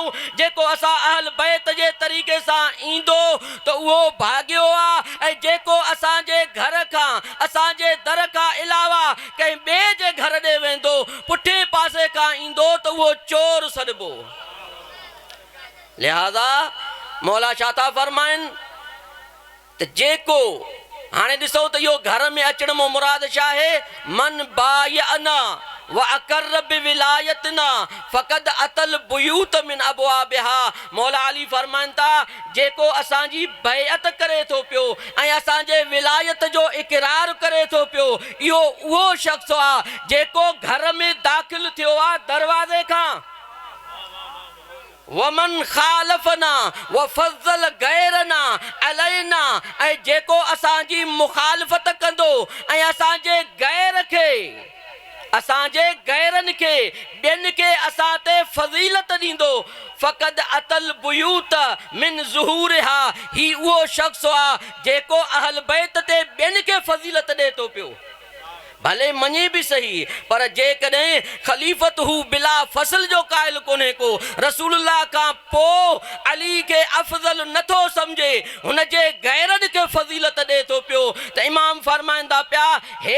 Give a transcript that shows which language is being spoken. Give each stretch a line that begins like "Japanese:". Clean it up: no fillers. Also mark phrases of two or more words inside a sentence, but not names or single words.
Sindhi: जेको असां अहल बैत जे तरीक़े सां ईंदो त उहो भाॻियो आहे ऐं जेको असांजे घर खां असांजे दर खां अलावा कंहिं ॿिए जे घर ॾे वेंदो पुठे पासे खां ईंदो त उहो चोर सॾिबो. लिहाज़ा मौला छा था फरमाइनि त जेको हाणे ॾिसो त इहो घर में अचण मां मुराद छा आहे.
Arabic: من بايعنا وأقر بولايتنا فقد أتى البيوت من أبوابها.
Sindhi: मौला अली फरमाइनि था जेको असांजी बैअत करे थो पियो ऐं असांजे विलायत जो इक़रार करे थो पियो इहो उहो शख़्स आहे जेको घर में दाख़िल थियो आहे दरवाज़े खां.
Arabic: ومن خالفنا وفضل غيرنا علينا.
Sindhi: ऐं जेको असांजी मुखालफ़त कंदो ऐं असांजे गैर खे असांजे गैरन के ॿियनि खे असां ते फज़ीलत ॾींदो
Arabic: فقد أتى البيوت من ظهورها
Sindhi: ही उहो शख़्स आहे जेको अहल बैत ते ॿियनि खे फज़ीलत ॾे थो पियो भले मञे भी सही पर जेकॾहिं ख़लीफ़त हू
Arabic: بلا فصل
Sindhi: जो क़ाइल कोन्हे को रसूलुल्लाह खां पोइ अली खे अफ़ज़ल नथो सम्झे हुन जे गैरनि खे फज़ीलत ॾे थो पियो त इमाम फरमाईंदा पिया हे